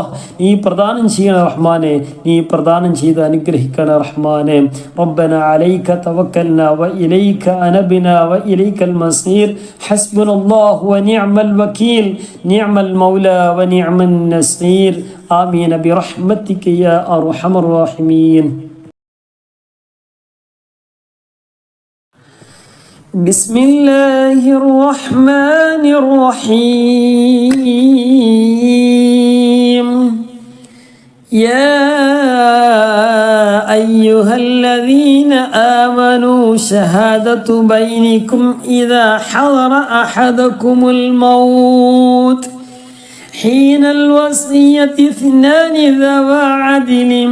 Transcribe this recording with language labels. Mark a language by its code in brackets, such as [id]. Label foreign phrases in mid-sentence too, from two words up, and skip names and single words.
[ml] നീ പ്രദാനം ചെയ്യണം റഹ്മാനെ, നീ പ്രദാനം ചെയ്ത് അനുഗ്രഹിക്കണം റഹ്മാനെ. [ar] ربنا عليك توكلنا وإليك أنبنا وإليك المصير. حسبنا الله ونعم الوكيل نعم المولى ونعم النصير. آمين برحمتك يا أرحم الراحمين. بسم الله الرحمن الرحيم. يا أيها الذين آمنوا شهادة بينكم إذا حضر أحدكم الموت حين الوصية اثنان ذوى عدل